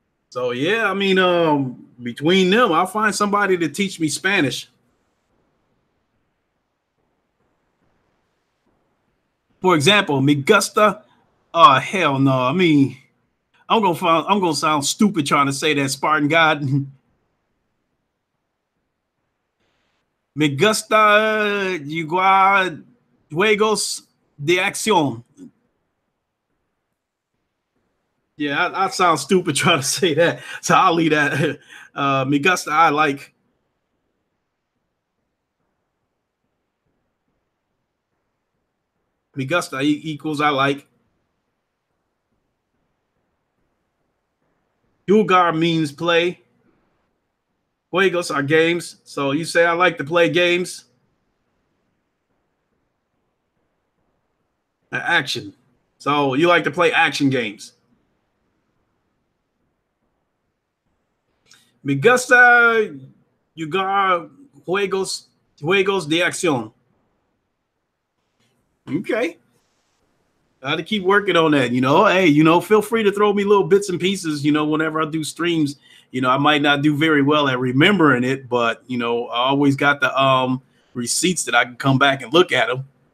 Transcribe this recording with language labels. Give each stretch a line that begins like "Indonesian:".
English: So yeah, I mean, between them, I'll find somebody to teach me Spanish. For example,
Spanish: me gusta.
English: Oh hell no! I mean, I'm gonna sound stupid trying to say that
Spanish: Spartan God. Me gusta jugar juegos de acción.
English: Yeah, I sound stupid trying to say that, so I'll leave that.
Spanish: Me gusta,
English: I like.
Spanish: Me gusta
English: equals I like. Jugar means play. Juegos are games. So you say I like to play games. Action. So you like to play action games.
Spanish: Me gusta jugar juegos de acción.
English: Okay. I have to keep working on that. Hey, feel free to throw me little bits and pieces, whenever I do streams. I might not do very well at remembering it, but I always got the receipts that I can come back and look at them.